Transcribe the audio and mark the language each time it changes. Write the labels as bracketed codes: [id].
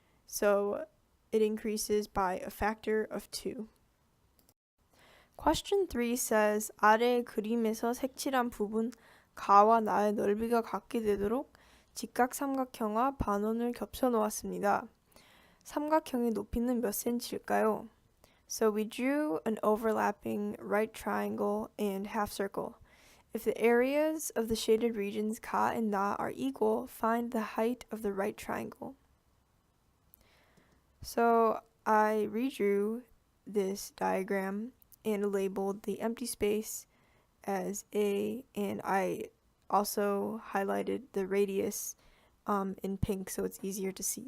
[en] So it increases by a factor of 2. Question 3 says [ko] 아래 그림에서 색칠한 부분 가와 나의 넓이가 같게 되도록 직각 삼각형과 반원을 겹쳐 놓았습니다. 삼각형의 높이는 몇 cm일까요? [en] So we drew an overlapping right triangle and half circle. If the areas of the shaded regions 가 and 나 are equal, find the height of the right triangle. So I redrew this diagram and labeled the empty space as A, and I also highlighted the radius in pink so it's easier to see.